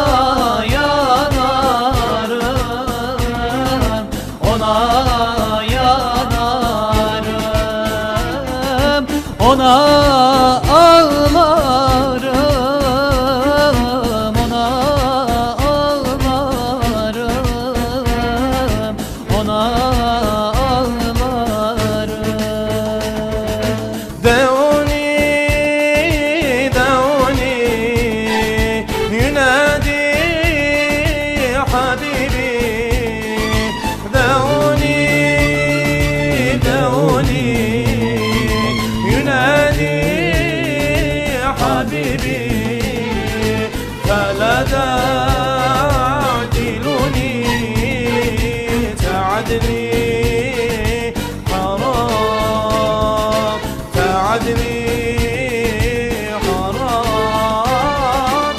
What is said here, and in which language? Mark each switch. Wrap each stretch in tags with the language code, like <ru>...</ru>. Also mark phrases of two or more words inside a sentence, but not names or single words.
<tr>yanarım, ona yanarım, ona ağlarım, ona ağlarım, ona ağlarım.</tr> <ar>دعوني دعوني ينادي حبيبي دعوني دعوني ينادي حبيبي فلا تعدلني تعدلي حرام تعدلي حرام</ar>